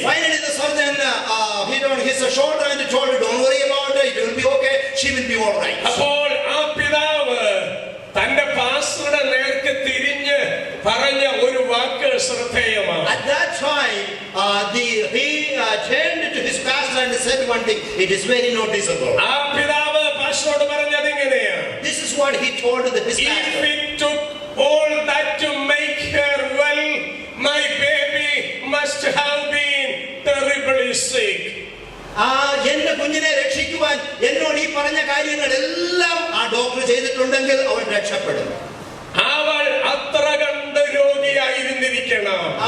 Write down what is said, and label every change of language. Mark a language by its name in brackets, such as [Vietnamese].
[English] Finally, the surgeon hit on his shoulder and told her, "Don't worry about it. It will be okay. She will be all right." [Malayalam] അപ്പോൾ ആ പിതാവ് തന്റെ പാസ്റ്ററുടെ നേർക്ക് തിരിഞ്ഞ് പറഞ്ഞ ഒരു വാക്ക് ശ്രദ്ധേയമാണ്. [English] At that time, he turned to his pastor and said one thing. It is very noticeable. [Malayalam] ആ പിതാവ് പാസ്റ്ററോട് പറഞ്ഞത് ഇങ്ങനെയാണ്. [English] This is what he told his If pastor. it took all that to make her well, my baby must have been terribly sick. [Malayalam] എന്റെ കുഞ്ഞിനെ രക്ഷിക്കുവാൻ എന്നോട് ഈ പറഞ്ഞ കാര്യങ്ങളെല്ലാം ആ ഡോക്ടർ ചെയ്തിട്ടുണ്ടെങ്കിൽ അവൾ രക്ഷപ്പെടും. അവൾ അത്ര കണ്ട് രോഗിയായിരുന്നിരിക്കണം.